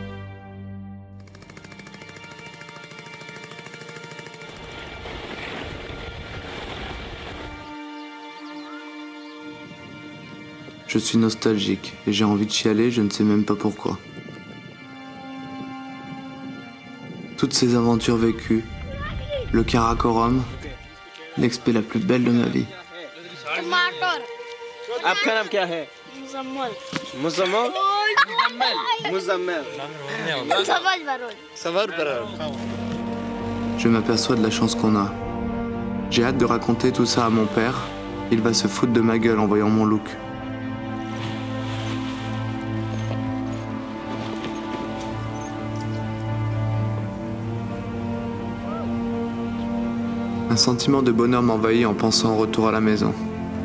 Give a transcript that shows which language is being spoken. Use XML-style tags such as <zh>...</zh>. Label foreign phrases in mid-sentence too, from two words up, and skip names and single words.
<fr>Je suis nostalgique et j'ai envie de chialer, je ne sais même pas pourquoi. Toutes ces aventures vécues, le Karakorum, l'expé la plus belle de ma vie.</fr> <hi>आपका नाम क्या है? मुजम्मल मुजम्मल</hi> <fr>Je m'aperçois de la chance qu'on a. J'ai hâte de raconter tout ça à mon père. Il va se foutre de ma gueule en voyant mon look. Un sentiment de bonheur m'envahit en pensant au retour à la maison.</fr>